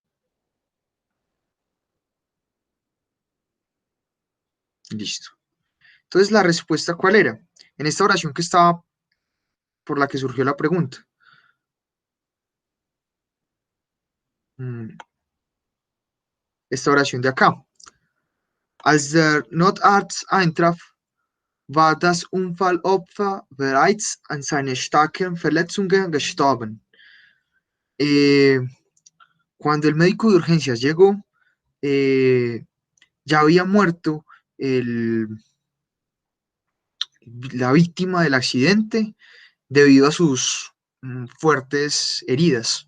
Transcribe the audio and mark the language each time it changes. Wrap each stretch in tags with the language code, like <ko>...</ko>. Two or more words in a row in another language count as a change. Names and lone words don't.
<es>Listo. Entonces, ¿la respuesta cuál era? En esta oración que estaba por la que surgió la pregunta. Mm, Esta oración de acá.</es> <de>Als der Notarzt eintraf, war das Unfallopfer bereits an seinen starken Verletzungen gestorben.</de> <es>Eh, Cuando el médico de urgencias llegó, ya había muerto el, la víctima del accidente debido a sus fuertes heridas.</es>